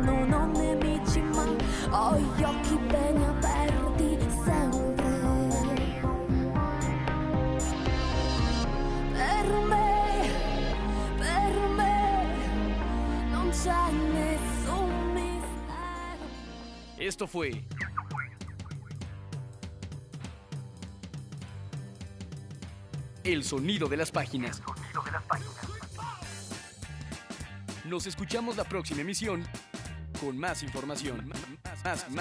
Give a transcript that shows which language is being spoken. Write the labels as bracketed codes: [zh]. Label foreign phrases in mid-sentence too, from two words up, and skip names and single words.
[it] Non ho nemici ma ho gli occhi bene aperti sempre. Per me non c'è nessun mistero. [es] Esto fue El sonido de las páginas. Nos escuchamos la próxima emisión con más información.